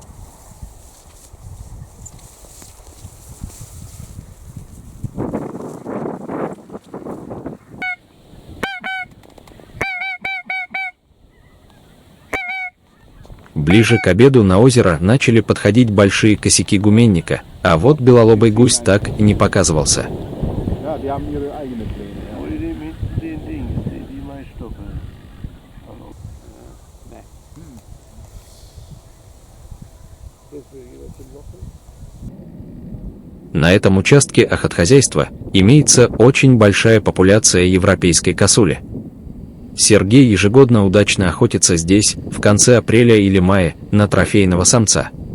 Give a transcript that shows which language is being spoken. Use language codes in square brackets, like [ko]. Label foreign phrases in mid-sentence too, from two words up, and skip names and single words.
[ru] Ближе к обеду на озеро начали подходить большие косяки гуменника, а вот белолобый гусь так и не показывался. [de] Ja, die haben ihre eigenen Pläne. Ja. Hol die mit den Dings, die Maisstoffe. [ru] На этом участке охотхозяйства имеется очень большая популяция европейской косули. Сергей ежегодно удачно охотится здесь, в конце апреля или мая, на трофейного самца.